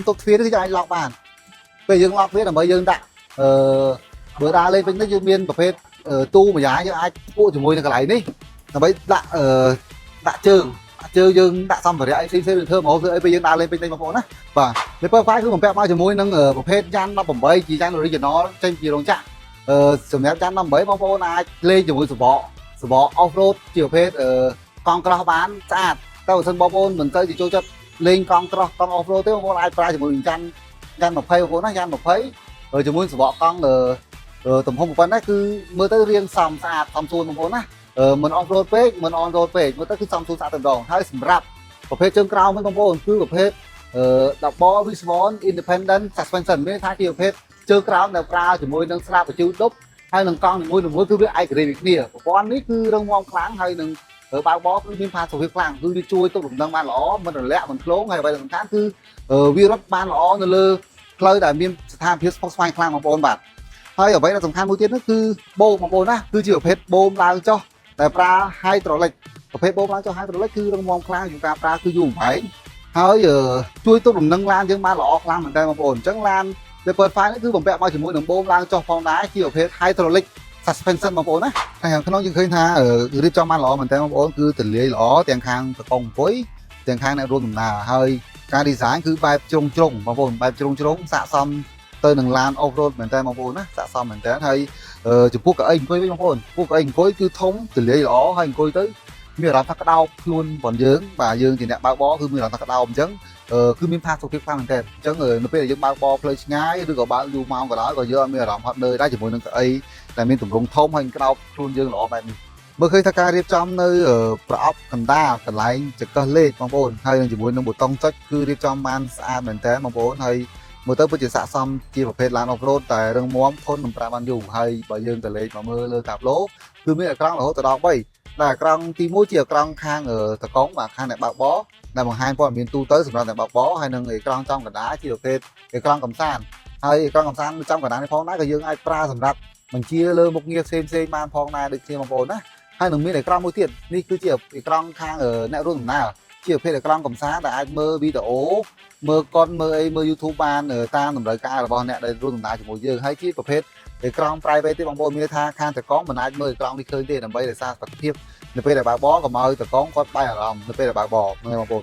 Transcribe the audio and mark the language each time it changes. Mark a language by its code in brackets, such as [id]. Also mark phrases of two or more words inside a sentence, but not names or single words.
[km] ទប់ទ្វារនេះគឺអាចឡុកបានពេលយើងឡុកទ្វារដើម្បីយើងដាក់បើដើរលេងពេញនេះយើងមានប្រភេទទូម្យ៉ាងយើងអាចពួកជាមួយនឹងកន្លែងនេះដើម្បីដាក់ជើងយើងដាក់សម្ភារៈអីផ្សេងៗធ្វើមកធ្វើអី ពេលយើងដើរលេងពេញៗបងប្អូនណាបាទ Leopard 5 គឺបំពាក់មកជាមួយនឹងប្រភេទយ៉ាន់18ជាយ៉ាន់ original ចេញពីរោងចក្រសម្រាប់យ៉ាន់18បងប្អូនអាចលេ ងជាមួយសបក [en] off road [km] ជាប្រភេទកង់ក្រោះបានស្អាតតែបើសិនបងប្អូនមិនទៅចូលចិត្តលេងកង់ក្រោះកង់ [en] off road [km] ទេបងប្អូនអាចប្រើជាមួយនឹងយ៉ាន់20បងប្អូនណាយ៉ាន់20ជាមួយសបកកង់ទំហំប៉ុណ្ណេះគឺមើលទៅរាងសមស្អាតសមសួនបងប្អូនណាមិន [en] off road [km] ពេកមិន [en] on road [km] ពេកមើលទៅគឺសមសួនស្អាតតែម្ដងហើយសម្រាប់ប្រភេទជើងក្រោមវិញបងប្អូនគឺប្រភេទ [en] double wishbone independent suspension [km] មានថាជាប្រភេទជើងក្រោមដែលប្រើជាមួយនឹងស្លាបបញ្ជូរដប់ហើយនឹងកង់មួយគឺវាឯករាជ្យគ្នាប្រព័ន្ធនេះគឺរឹងមាំខ្លាំងហើយនឹងបើកបរគឺមានផាសុកភាពខ្លាំងគឺវាជួយទប់លំនឹងបានល្អមិនរលាក់មិនធ្លងហើយអ្វីដែលសំខាន់គឺវារត់បានល្អនៅលើផ្លូវដែលមានស្ថានភាពស្មុគស្មាញខ្លាំងបងប្អូនបាទ ហើយអ្វីដែលសំខាន់មួយទៀតនោះគឺបូមបងប្អូនណាគឺជាប្រភេទបូមឡើងចុះដែលប្រើ hydraulic ប្រភេទបូមឡើងចុះ hydraulic គឺរឹងមាំខ្លាំងជាងការប្រើគឺយូរបំផែងហើយជួយទប់លំនឹងឡានយើងបានល្អខ្លាំងមែនតើបងប្អូនអញ្ចឹងឡាន Leopard 5 នេះគឺបំពាក់មកជាមួយនឹងបូមឡើងចុះផងដែរជាប្រភេទ [en] hydraulic suspension [km] បងប្អូនណាហើយខាងក្នុងយើងឃើញថារៀបចំបានល្អមែនតើបងប្អូនគឺទលាយល្អទាំងខាងតកងអង្គុយទាំងខាងអ្នករួមដំណើរហើយការ design គឺបែបជ្រុងបងប្អូនបែបជ្រុងស័ក្តិសមទៅ នឹងឡាន [en] off road [km] មែនតើបងប្អូនណាស័ក្តិសមមែនតើហើយចំពោះកៅអីអង្គុយវិញបងប្អូនពួកកៅអីអង្គុយគឺធំទលាយល្អហើយអង្គុយទៅមានអារម្មណ៍ថាក្តោប ខ្លួនរបស់យើងបាទយើងជាអ្នកបើកបរគឺមានអារម្មណ៍ថាក្តោបអញ្ចឹងគឺមានផាសុកភាពខ្លាំងមែនតើអញ្ចឹងនៅពេលដែលយើងបើកបរផ្លូវឆ្ងាយឬក៏បើកយូរម៉ោងក៏ដោយក៏យើងអត់មានអារម្មណ៍ហត់នឿយដែរជាមួយនឹងកៅអីដែលមានទម្រង់ធំហើយក្តោបខ្លួនយើងល្អបែបនេះមើលឃើញថាការរៀបចំនៅប្រអប់កណ្ដាលកន្លែងចង្កឹះលេខបងប្អូនហើយនឹងជាមួយនឹងប៊ូតុងចុចគឺរៀបចំបានស្អាតមែនតើបងប្អូនហើយមើលទៅពិតជាស័ក្តិសមជាប្រភេទឡាន [en] off road [km] តែរឹងមាំធន់នឹងប្រើបានយូរហើយបើយើងទៅលេខមកមើលលើតាប្លូគឺមានអេក្រង់រហូតដល់3 ដែលក្រង់ទី1ជាក្រង់ខាងតកងបាទខាងអ្នកបើកបរដែលបង្ហាញព័ត៌មានទូទៅសម្រាប់អ្នកបើកបរហើយនឹងអេក្រង់ចំកណ្ដាលជាប្រភេទអេក្រង់កំ សាន្តហើយអេក្រង់កំសាន្តចំកណ្ដាលនេះផងដែរក៏យើងអាចប្រើសម្រាប់បញ្ជាលើមុខងារផ្សេងបានផងដែរដូចគ្នាបងប្អូនណាហើយនឹងមានអេក្រង់មួយទៀតនេះគឺជាអេក្រង់ខាងអ្នករួមដំណើរជាប្រភេទអេក្រង់កំសាន្តដែលអាចមើលវីដេអូមើលកុនមើលអីមើល YouTube បានតាមតម្រូវការរបស់អ្នកដែលរួមដំណើរជាមួយយើងហើយជាប្រភេទអេក្រង់ private ទេបងប្អូនមានថាខាងតកងមិនអាចមើលអេក្រង់នេះឃើញទេដើម្បីរក្សាសុខភាពនៅពេលដែលបើកបរកុំឲ្យតកងគាត់បែរអារម្មណ៍នៅពេលដែលបើកបរបងប្អូន